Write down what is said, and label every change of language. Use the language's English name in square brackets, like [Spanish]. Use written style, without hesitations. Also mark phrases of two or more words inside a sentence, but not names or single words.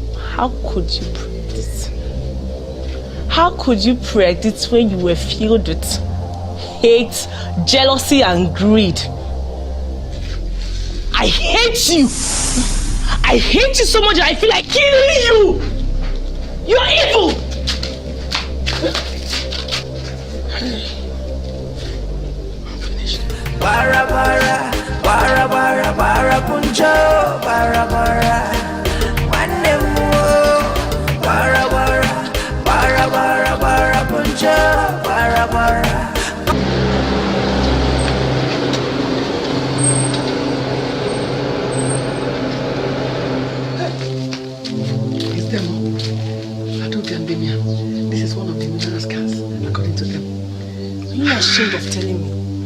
[English] How could you predict it? How could you predict it when you were filled with hate, jealousy, and greed? I hate you. I hate you so much that I feel like killing you. You're evil. Bara bara, bara bara, bara puncho, bara bara. One more, bara bara, bara bara, bara puncho, bara bara. It's them. Adobe and Damian. This is one of the numerous cars, according to them. Are you not ashamed of telling me?